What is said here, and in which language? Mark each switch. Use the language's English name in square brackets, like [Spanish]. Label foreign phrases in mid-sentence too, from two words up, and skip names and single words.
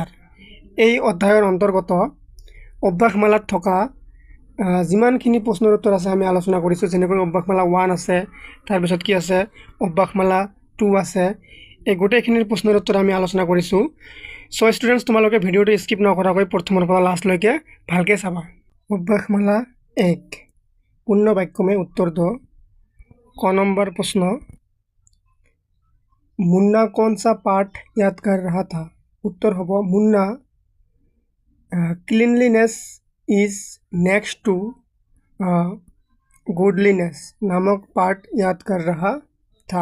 [Assamese] এই অধ্যায়ৰ অন্তৰ্গত অভ্যাসমালাত থকা যিমানখিনি প্ৰশ্নৰ উত্তৰ আছে আমি আলোচনা কৰিছোঁ। যেনেকৈ অভ্যাসমালা 1 আছে, তাৰপিছত কি আছে অভ্যাসমালা 2 আছে। এই গোটেইখিনিৰ প্ৰশ্নৰ উত্তৰ আমি আলোচনা কৰিছোঁ। [English] so students [Assamese] তোমালোকে ভিডিওটো স্কিপ নকৰাকৈ প্ৰথমৰ পৰা লাষ্টলৈকে ভালকৈ চাবা। [Hindi] অভ্যাসমালা 1 पूर्ण वाक्य में उत्तर दो। क नंबर प्रश्न, मुन्ना कौन सा पाठ याद कर रहा था? उत्तर होगा मुन्ना क्लीनलीनेस इज नेक्स्ट टू गुडलीनेस नामक पाठ याद कर रहा था।